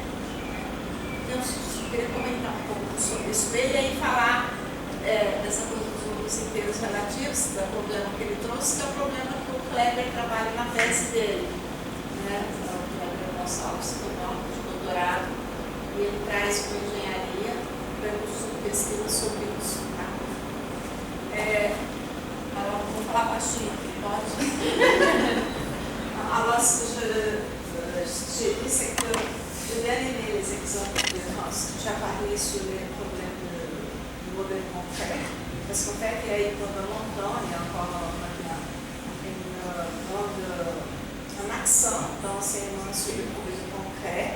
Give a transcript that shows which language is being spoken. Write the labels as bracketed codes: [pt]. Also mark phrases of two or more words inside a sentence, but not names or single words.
[pt] Então, eu queria comentar um pouco sobre isso e aí falar dessa coisa dos números inteiros relativos, do problema que ele trouxe, que é o problema que o Kleber trabalha na tese dele, né? Gonçalves, de doutorado, e ele traz uma engenharia, perguntas de pesquisa sobre isso. Tá? Vou falar baixinho, pode? [fr] Alors, ce que j'ai dit, c'est que j'ai bien aimé les exemples de France. Tu as parlé sur les problèmes du modèle concret, parce qu'en fait, il y a eu pendant longtemps, il y a encore maintenant, un accent dans l'enseignement sur le problème concret.